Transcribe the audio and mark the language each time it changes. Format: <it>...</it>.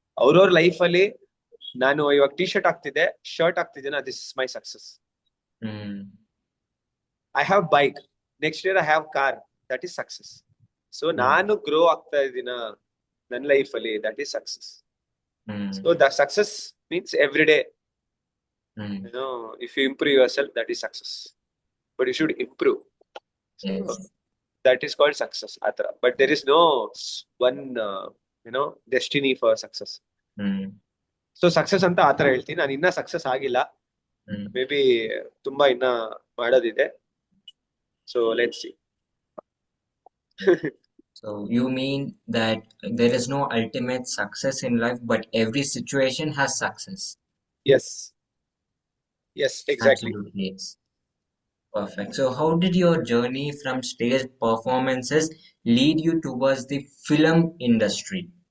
<kn>ಅವ್ರವ್ರ ಲೈಫ್ ಅಲ್ಲಿ ನಾನು ಇವಾಗ shirt ಆಗ್ತಿದ್ದೇನೆ,</kn> <en>This is my success. I have bike, next year I have car, that is success.</en> <kn>So ನಾನು grow ಆಗ್ತಾ ಇದ್ದೀನ ನನ್ನ ಲೈಫ್ ಅಲ್ಲಿ,</kn> <en>That is success. So the success means every day, you know, if you improve yourself, that is success. But you should improve. So that is called success. But there is no one, destiny for success.</en> <kn>So success anta ಆತರ ಹೇಳ್ತೀನಿ. ನಾನು ಇನ್ನ success ಆಗಿಲ್ಲ, may be ತುಂಬಾ ಇನ್ನ ಮಾಡೋದಿದೆ.</kn> <en>So let's see. So you mean that there is no ultimate success in life, but every situation has success. Yes, exactly. Absolutely, yes. Perfect. So how did your journey from stage performances lead you towards the film industry?</en>